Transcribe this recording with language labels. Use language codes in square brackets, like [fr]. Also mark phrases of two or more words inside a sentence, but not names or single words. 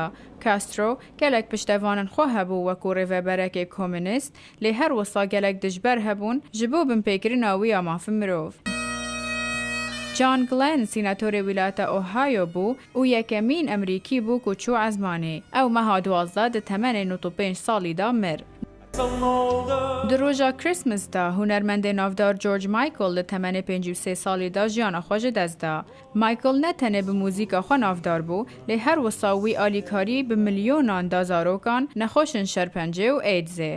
[ku] کاسترۆ گەلێک پشتەوانن خۆ هەبوو وەکو ڕێڤەبەرێکی کۆمونیست لێ هەروەسا گەلێک دژبەر هەبوون ji بۆ بنپێکردنەوەی ئامافن مرۆڤ. جان گلن سیناتۆری ویلایەتە ئۆهایۆ بوو و یەکەمین ئەمریکی بوو کە چوو عەزمانێ. ئەو مەها 12 دە تەمەنێ 95 ساڵیدا مر. Di roja Christmas da hunermendê navdar George Michael li temenê 53 salî da jiyana xwe ji dest da. Michael ne tenê bi mûzîka xwe navdar bû, lê her wisa wî alîkarî bi milyonan da zarokan nexweşin şerpencê û AIDSê.